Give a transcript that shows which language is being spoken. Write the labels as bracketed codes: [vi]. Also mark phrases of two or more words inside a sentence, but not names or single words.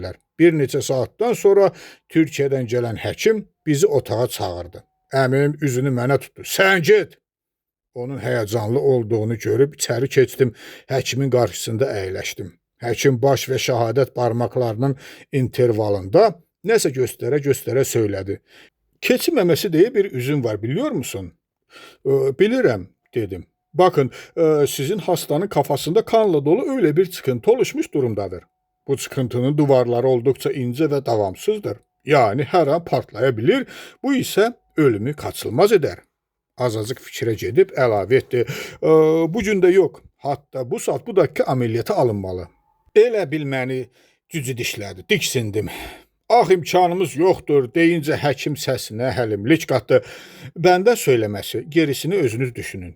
[az] Bir neçə saatdan sonra Türkiyədən gələn həkim bizi otağa çağırdı. Əmim üzünü mənə tutdu. Sən get! Onun həyəcanlı olduğunu görüb içəri keçdim, həkimin qarşısında əyləşdim. Həkim baş və şəhadət barmaqlarının intervalında nəsə göstərə-göstərə söylədi. Keçi məməsi deyə bir üzüm var, [tr] biliyor musun? [az] Bilirəm, dedim. [tr] Bakın, sizin hastanın kafasında kanla dolu öyle bir çıkıntı oluşmuş durumdadır. Bu çıkıntının duvarları oldukça ince ve davamsızdır. Yani her an partlayabilir. Bu ise ölümü kaçılmaz eder. [az] Azacık fikrə gedib əlavə etdi. Bu gün də yox. [tr] Hatta bu saat bu dakika ameliyata alınmalı. [az] Elə bil məni cücü dişlədi. [tr] Diksindim. Ah imkanımız yoxdur deyincə həkim səsinə həlimlik qatdı. Bəndə söyləməsi, gerisini özünüz düşünün.